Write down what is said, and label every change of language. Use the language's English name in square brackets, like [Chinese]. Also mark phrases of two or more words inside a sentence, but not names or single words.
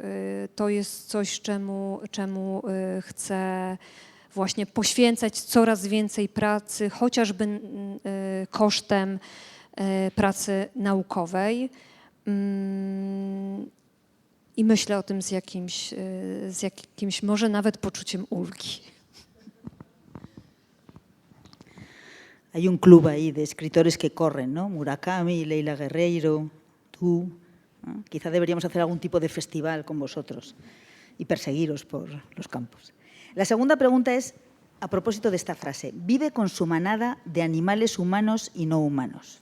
[Polish] To jest coś, czemu chcę właśnie poświęcać coraz więcej pracy, chociażby kosztem pracy naukowej. I myślę o tym z jakimś może nawet poczuciem ulgi. [Spanish] Hay un club ahí de escritores que corren, ¿no? Murakami, Leila Guerreiro, tú. ¿No? Quizá deberíamos hacer algún tipo de festival con vosotros y perseguiros por los campos. La segunda pregunta es, a propósito de esta frase, vive con su manada de animales humanos y no humanos.